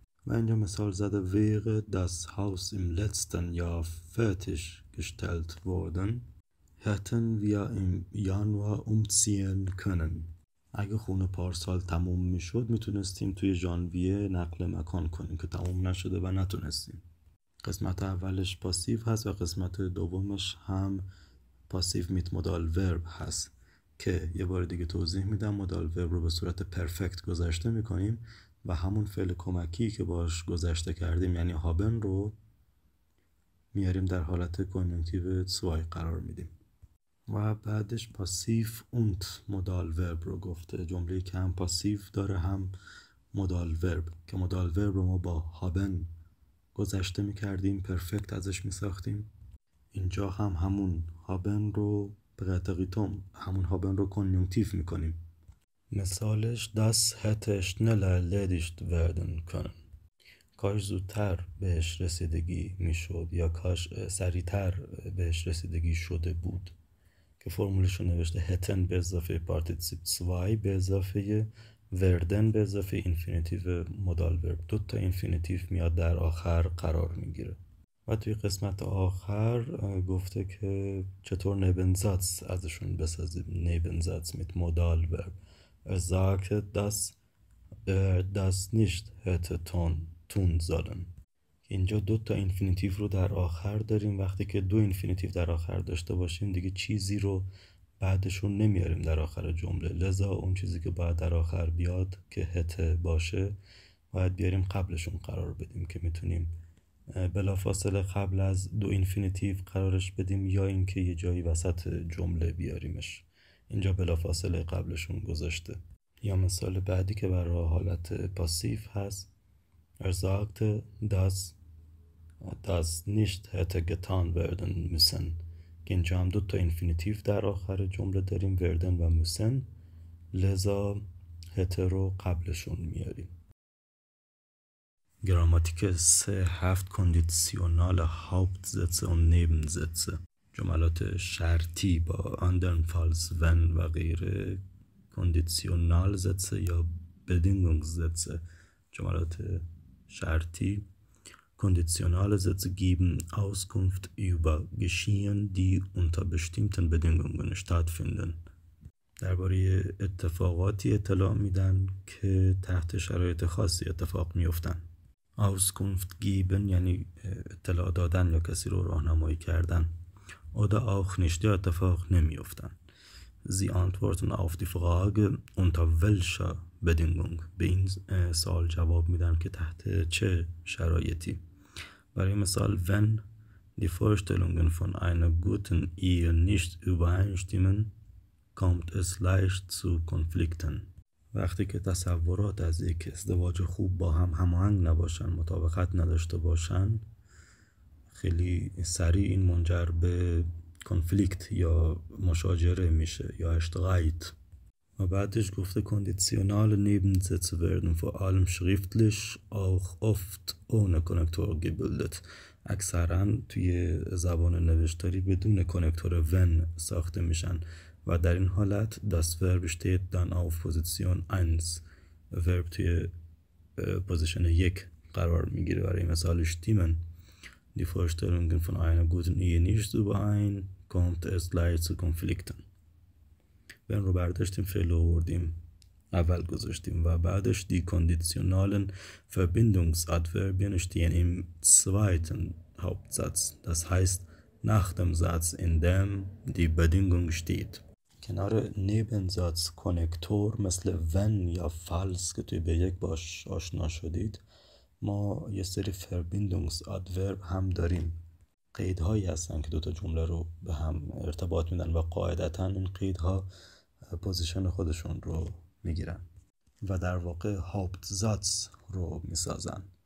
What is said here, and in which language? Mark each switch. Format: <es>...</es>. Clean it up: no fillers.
<fa>و اینجا مثال زده</fa> <de>wäre das Haus im letzten Jahr fertiggestellt worden hätten wir im Januar umziehen können.</de> <fa>اگه خونه پارسال تموم میشد میتونستیم توی ژانویه نقل مکان کنیم که تموم نشده و نتونستیم. قسمت اولش پاسیو هست و قسمت دومش هم پاسیو میت مودال ورب هست که یه بار دیگه توضیح میدم. مودال ورب رو به صورت پرفکت گذشته میکنیم و همون فعل کمکی که باش گذشته کردیم یعنی هابن رو میاریم در حالت کنیونکتیو 2 قرار میدیم. و بعدش پاسیف اونت مودال ورب رو گفته، جمله که هم پاسیف داره هم مودال ورب، که مودال ورب رو ما با هابن گذشته میکردیم، پرفکت ازش میساختیم. اینجا هم همون هابن رو پرتریتوم، همون هابن رو کنیونکتیو میکنیم.</fa> <de>مثالش das hätte schneller erledigt werden können.</de> <fa>کاش زودتر بهش رسیدگی میشد یا کاش سریعتر بهش رسیدگی شده بود، که فرمولش رو نوشته هتن به اضافه پارتیسیپ 2 به اضافه وردن به اضافه اینفینیتیو مودال ورب. 2 تا اینفینیتیو میاد در آخر قرار میگیره. و توی قسمت آخر گفته که چطور نیبنزاتس ازشون بسازیم. نیبنزاتس میت مودال ورب.</fa> <de>sagt dass das nicht hätte tun sollen.</de> <fa>اینجا 2 تا اینفینیتیو رو در آخر داریم. وقتی که 2 اینفینیتیو در آخر داشته باشیم دیگه چیزی رو بعدشون نمیاریم در آخر جمله، لذا اون چیزی که باید در آخر بیاد که هته باشه باید بیاریم قبلشون قرار بدیم که میتونیم بلافاصله قبل از دو اینفینیتیو قرارش بدیم یا اینکه یه جایی وسط جمله بیاریمش. اینجا بلافاصله قبلشون گذاشته. یا مثال بعدی که برای حالت پاسیف هست</fa> <de>sagte, dass das nicht hätte getan werden müssen</de> <fa>که اینجا هم 2 اینفینیتیو در آخر جمله داریم، werden و müssen، لذا hätte رو قبلشون میاریم. گراماتیک 3 7 کندیسیونال Hauptsätze و Nebensätze، جملات شرطی با andernfalls wenn و غیره، Konditionalsätze یا Bedingungssätze، جملات شرطی.</fa> <de>Konditionale Sätze geben Auskunft über Geschehen, die unter bestimmten Bedingungen stattfinden.</de> <fa>درباره اتفاقاتی اطلاع میدن که تحت شرایط خاصی اتفاق میفتن. Auskunft geben یعنی اطلاع دادن یا کسی رو راهنمایی کردن.</fa> <de>Oder auch nicht</de> <fa>یا اتفاق نمیفتن.</fa> <de>Sie antworten auf die Frage unter welcher Bedingung.</de> <fa>به این سوال جواب میدن که تحت چه شرایطی. برای مثال</fa> <de>wenn die Vorstellungen von einer guten Ehe nicht übereinstimmen, kommt es leicht zu Konflikten.</de> <fa>وقتی که تصورات از یک ازدواج خوب با هم هماهنگ نباشن، مطابقت نداشته باشن، خیلی سریع این منجر به کنفلیکت یا مشاجره میشه یا اشتغایت. و بعدش گفته</fa> <de>konditionale Nebensätze werden vor allem schriftlich auch oft ohne Konnektor gebildet.</de> <fa>اکثرا توی زبان نوشتاری بدون کنکتور when ساخته میشن و در این حالت</fa> <de>das Verb steht dann auf Position 1.</de> <fa>verb توی پوزیشن 1 قرار میگیره. برای مثال</fa> <de>stimmen die Vorstellungen von einer guten Ehe nicht überein, kommt es leicht zu Konflikten. wenn</de> <fa>رو برداشتیم فعل آوردیم اول گذاشتیم و بعدش</fa> <de>die konditionalen Verbindungsadverbien stehen im zweiten Hauptsatz. Das heißt nach dem Satz in dem die Bedingung steht.</de> <fa>کنار nebensatz کنکتور مثل when یا falls که توی به یک باش آشنا شدید، ما یه سری Verbindungsadverb هم داریم. قیدهایی هستن که 2 جمله رو به هم ارتباط میدن و قاعدتا این قیدها پوزیشن خودشون رو میگیرن و در واقع Hauptsatz رو میسازن.</fa>